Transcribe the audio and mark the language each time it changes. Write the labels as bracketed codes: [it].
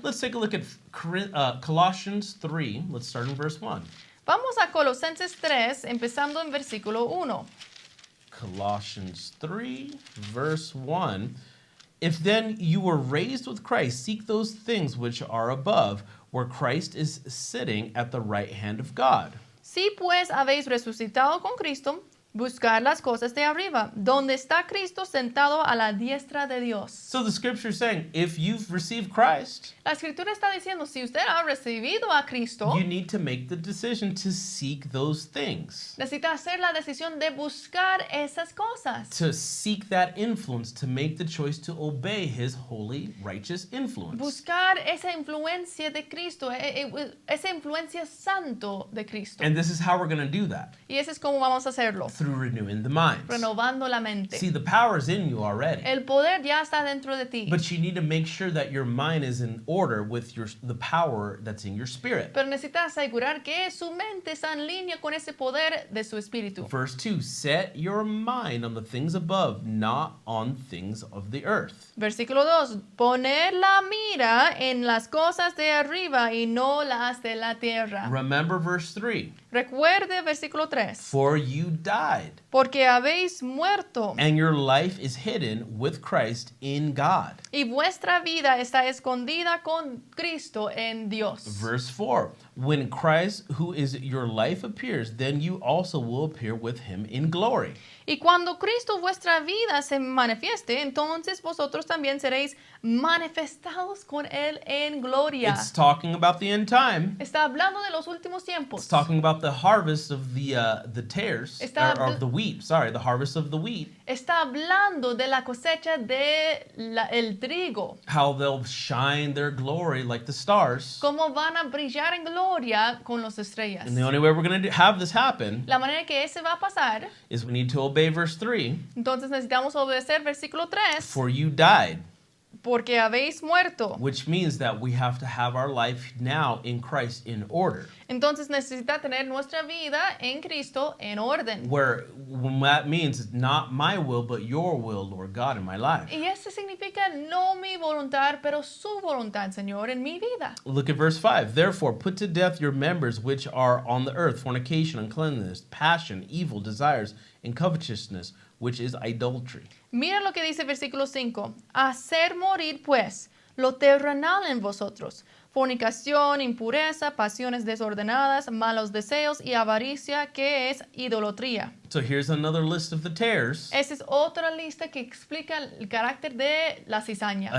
[en] Let's take a look at Colossians 3. Let's start in verse 1. [es] Vamos a Colosenses 3, empezando en versículo 1. [en] Colossians 3, verse 1. If then you were raised with Christ, seek those things which are above, where Christ is sitting at the right hand of God. [es] Si pues habéis resucitado con Cristo, buscar las cosas de arriba, donde está Cristo sentado a la diestra de Dios. [en] So the scripture is saying, if you've received Christ, [es] La escritura está diciendo, si usted ha recibido a Cristo, [en] you need to make the decision to seek those things, [es] necesita hacer la decisión de buscar esas cosas. [en] to seek that influence, to make the choice to obey his holy, righteous influence. [es] Buscar esa influencia de Cristo, esa influencia santo de Cristo. [en] And this is how we're going to do that, [es] Y ese es como vamos a hacerlo, [en] through renewing the mind. [es] renovando la mente. [en] See, the power is in you already, [es] El poder ya está dentro de ti, [en] but you need to make sure that your mind is in order with the power that's in your spirit. [es] pero necesita asegurar que su mente está en línea con ese poder de su espíritu. [en] Verse 2, set your mind on the things above, not on things of the earth. [es] Versículo 2, poner la mira en las cosas de arriba y no las de la tierra. [en] Remember verse 3, [es] Recuerde versículo 3, [en] for you died, [es] porque habéis muerto [en] and your life is hidden with Christ in God. [es] y vuestra vida está escondida con Cristo en Dios. [en] Verse 4, when Christ, who is your life, appears, then you also will appear with him in glory. [es] Y cuando Cristo vuestra vida se manifieste, entonces vosotros también seréis manifestados con Él en gloria. [en] It's talking about the end time. [es] Está hablando de los últimos [en] It's [es] tiempos. [en] talking about the harvest of the tares, [es] Está [en] or of the wheat. Sorry, the harvest of the wheat. [es] Está hablando de la cosecha de el trigo. [en] How they'll shine their glory like the stars. [es] Cómo van a brillar en gloria con las estrellas. [en] And the only way we're going to have this happen [es] La manera que ese va a pasar, [en] is we need to obey verse 3. [es] entonces necesitamos obedecer versículo 3, [en] For you died, [es] porque habéis muerto. [en] which means that we have to have our life now in Christ in order. [es] Entonces necesita tener nuestra vida en Cristo en orden. [en] Where when that means not my will, but your will, Lord God, in my life. [es] Y eso significa no mi voluntad, pero su voluntad, Señor, en mi vida. [en] Look at verse 5. Therefore, put to death your members which are on the earth, fornication, uncleanness, passion, evil desires, and covetousness, which is idolatry. [es] Mira lo que dice versículo 5. Hacer morir, pues, lo terrenal en vosotros. Fornicación, impureza, pasiones desordenadas, malos deseos y avaricia, que es idolatría. [en] So here's another list of the tares. [es] Esa es otra lista que explica el carácter de la cizaña.